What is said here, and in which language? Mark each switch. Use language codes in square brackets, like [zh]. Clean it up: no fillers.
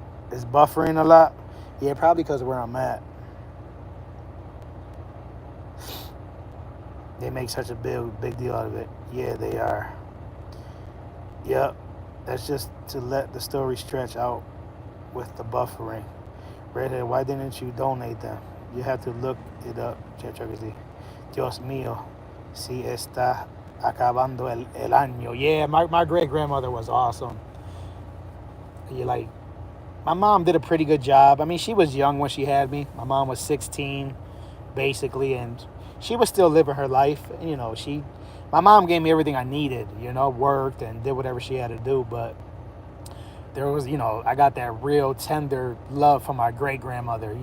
[en] It's buffering a lot. Yeah, probably because where I'm at, they make such a big deal out of it. Yeah, they are. Yep, that's just to let the story stretch out with the buffering. Redhead, why didn't you donate them? You have to look it up. [es] Dios mío, si está acabando el año. [en] Yeah, my great grandmother was awesome. You like, my mom did a pretty good job. I mean, she was young when she had me. My mom was 16, basically, and she was still living her life. You know, my mom gave me everything I needed. You know, worked and did whatever she had to do, but there was, I got that real tender love from my great grandmother.